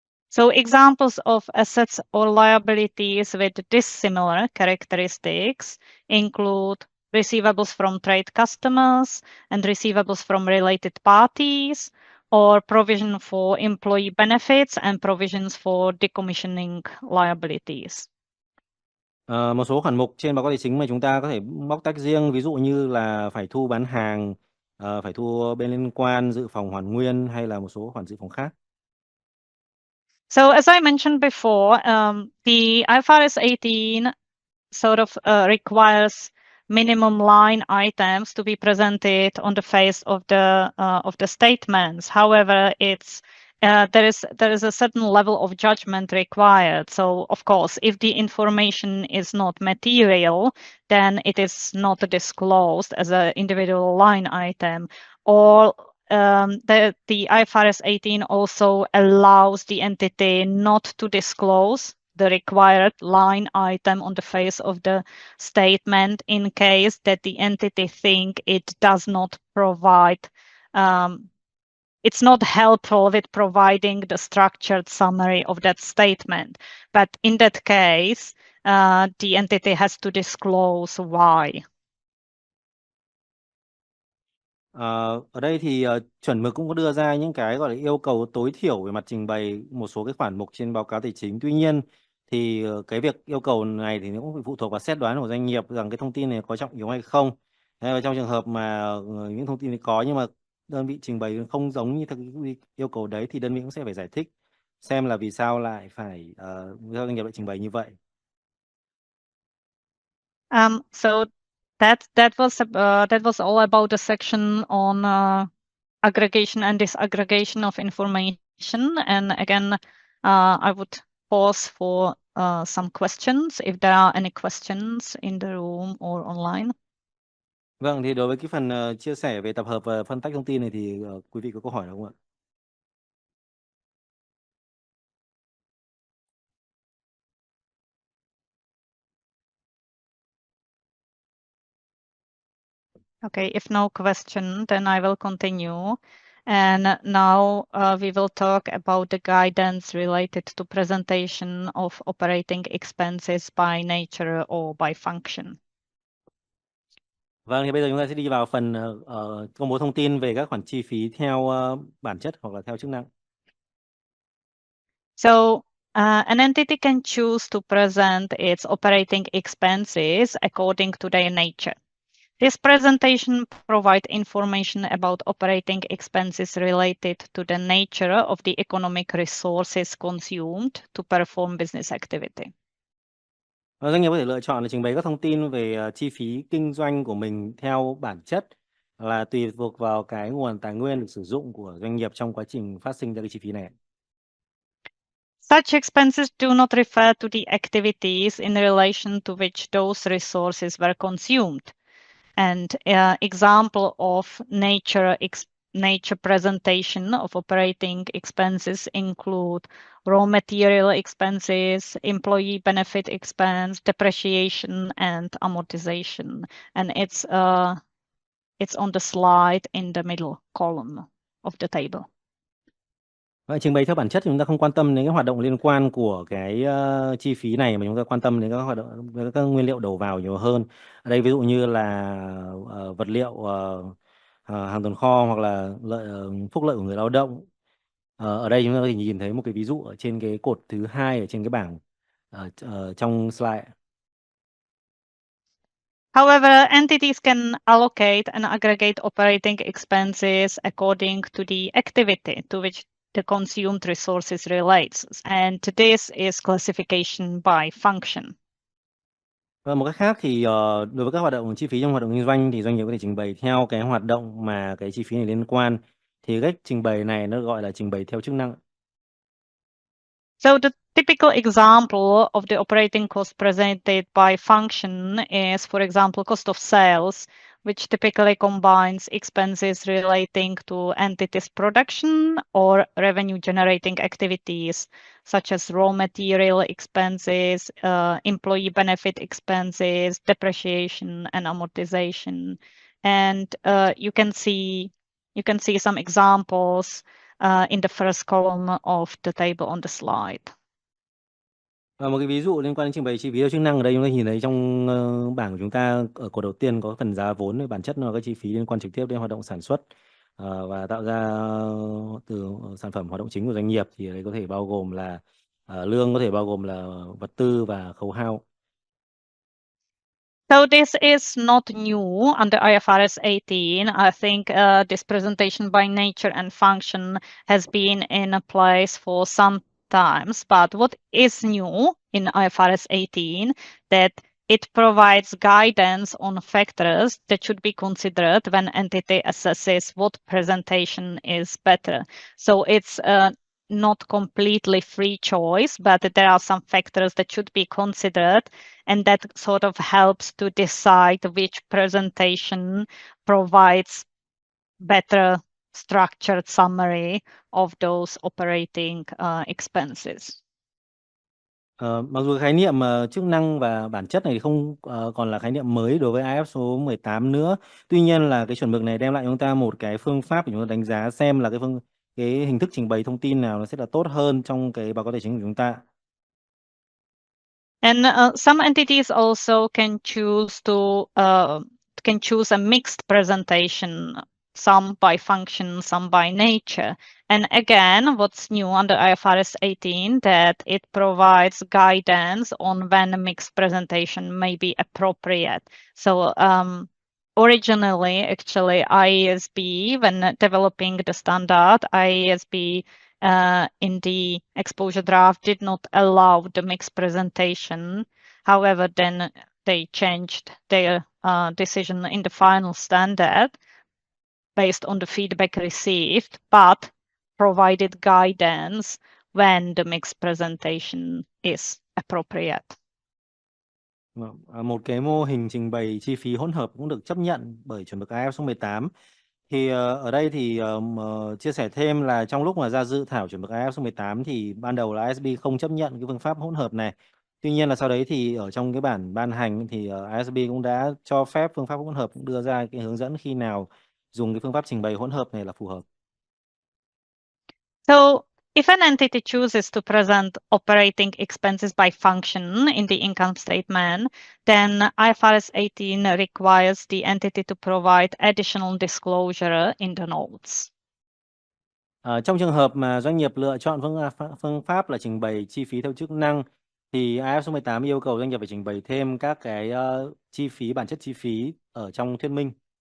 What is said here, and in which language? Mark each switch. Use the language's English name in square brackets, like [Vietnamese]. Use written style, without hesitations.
[English] So examples of assets or liabilities with dissimilar characteristics include receivables from trade customers and receivables from related parties, or provision for employee benefits and provisions for decommissioning liabilities. [Vietnamese] Một số khoản mục trên báo cáo tài chính mà chúng ta có thể bóc tách riêng, ví dụ như là phải thu bán hàng, phải thu bên liên quan, dự phòng hoàn nguyên, hay là một số khoản dự phòng khác. [English] So as I mentioned before, the IFRS 18 sort of requires minimum line items to be presented on the face of the statements. However, there is a certain level of judgment required. So of course, if the information is not material, then it is not disclosed as an individual line item. Or the IFRS 18 also allows the entity not to disclose the required line item on the face of the statement in case that the entity think it does not provide, it's not helpful with providing the structured summary of that statement. But in that case, the entity has to disclose why. [Vietnamese] Ở đây thì chuẩn mực cũng có đưa ra những cái gọi là yêu cầu tối thiểu về mặt trình bày một số cái khoản mục trên báo cáo tài chính. Tuy nhiên thì cái việc yêu cầu này thì nó cũng phụ thuộc vào xét đoán của doanh nghiệp rằng cái thông tin này có trọng yếu hay không. Thế và trong trường hợp mà những thông tin này có nhưng mà đơn vị trình bày không giống như theo cái yêu cầu đấy thì đơn vị cũng sẽ phải giải thích xem là vì sao lại phải doanh nghiệp lại trình bày như vậy. [English] So that was all about the section on aggregation and disaggregation of information. And again, I would pause for some questions if there are any questions in the room or online. [Vietnamese] Vâng, thì đối với cái phần chia sẻ về tập hợp và phân tách thông tin này thì quý vị có câu hỏi không ạ? [English] Okay, if no question, then I will continue. And now we will talk about the guidance related to presentation of operating expenses by nature or by function. [Vietnamese] Vâng, thì bây giờ chúng ta sẽ đi vào phần công bố thông tin về các khoản chi phí theo bản chất hoặc là theo chức năng. [English] So an entity can choose to present its operating expenses according to their nature. This presentation provides information about operating expenses related to the nature of the economic resources consumed to perform business activity. [Vietnamese] Doanh nghiệp có thể lựa chọn là trình bày các thông tin về chi phí kinh doanh của mình theo bản chất là tùy thuộc vào cái nguồn tài nguyên được sử dụng của doanh nghiệp trong quá trình phát sinh ra cái chi phí này. [English] Such expenses do not refer to the activities in relation to which those resources were consumed. And example of nature presentation of operating expenses include raw material expenses, employee benefit expense, depreciation, and amortization. And it's on the slide in the middle column of the table. [Vietnamese] Vậy trình bày theo bản chất thì chúng ta không quan tâm đến cái hoạt động liên quan của cái chi phí này mà chúng ta quan tâm đến các hoạt động các nguyên liệu đầu vào nhiều hơn. Ở đây ví dụ như là vật liệu hàng tồn kho hoặc là phúc lợi của người lao động. Ở đây chúng ta có thể nhìn thấy một cái ví dụ ở trên cái cột thứ 2 ở trên cái bảng trong slide. [English] However, entities can allocate and aggregate operating expenses according to the activity to which the consumed resources relates, and this is classification by function. [Vietnamese] Và một cách khác thì đối với các hoạt động chi phí trong hoạt động kinh doanh thì doanh nghiệp có thể trình bày theo cái hoạt động mà cái chi phí này liên quan. Thì cách trình bày này nó gọi là trình bày theo chức năng. [English] So the typical example of the operating cost presented by function is, for example, cost of sales, which typically combines expenses relating to entities' production or revenue generating activities, such as raw material expenses, employee benefit expenses, depreciation and amortization. And you can see some examples in the first column of the table on the slide. [Vietnamese] Và một cái ví dụ liên quan đến trình bày chi phí theo chức năng ở đây chúng ta nhìn thấy trong bảng của chúng ta ở cột đầu tiên có phần giá vốn, bản chất nó là các chi phí liên quan trực tiếp đến hoạt động sản xuất và tạo ra từ sản phẩm hoạt động chính của doanh nghiệp, thì ở đây có thể bao gồm là lương, có thể bao gồm là vật tư và khấu hao. [English] So this is not new under IFRS 18. I think this presentation by nature and function has been in place for some times, but what is new in IFRS 18 that it provides guidance on factors that should be considered when entity assesses what presentation is better. So it's not completely free choice, but there are some factors that should be considered, and that sort of helps to decide which presentation provides better structured summary of those operating expenses. [Vietnamese] Mặc dù khái niệm chức năng và bản chất này thì không còn là khái niệm mới đối với IF số 18 nữa. Tuy nhiên là cái chuẩn mực này đem lại cho chúng ta một cái phương pháp để chúng ta đánh giá xem là cái hình thức trình bày thông tin nào nó sẽ là tốt hơn trong cái báo cáo tài chính của chúng ta. [English] And some entities also can choose a mixed presentation, some by function, some by nature. And again, what's new under IFRS 18 that it provides guidance on when a mixed presentation may be appropriate. So originally, actually, IASB, when developing the standard, IASB in the exposure draft did not allow the mixed presentation. However, then they changed their decision in the final standard based on the feedback received, but provided guidance when the mixed presentation is appropriate. [Vietnamese] Một cái mô hình trình bày chi phí hỗn hợp cũng được chấp nhận bởi chuẩn mực IF số 18. Thì ở đây thì chia sẻ thêm là trong lúc mà ra dự thảo chuẩn mực IF số 18 thì ban đầu là ISB không chấp nhận cái phương pháp hỗn hợp này. Tuy nhiên là sau đấy thì ở trong cái bản ban hành thì ISB cũng đã cho phép phương pháp hỗn hợp, cũng đưa ra cái hướng dẫn khi nào dùng cái phương pháp trình bày hỗn hợp này là phù hợp. [English] So if an entity chooses to present operating expenses by function in the income statement, then IFRS 18 requires the entity to provide additional disclosure in the notes. [Vietnamese] Trong trường hợp mà doanh nghiệp lựa chọn phương pháp là trình bày chi phí theo chức năng thì IF số 18 yêu cầu doanh nghiệp phải trình bày thêm các cái chi phí, bản chất chi phí ở trong thuyết minh.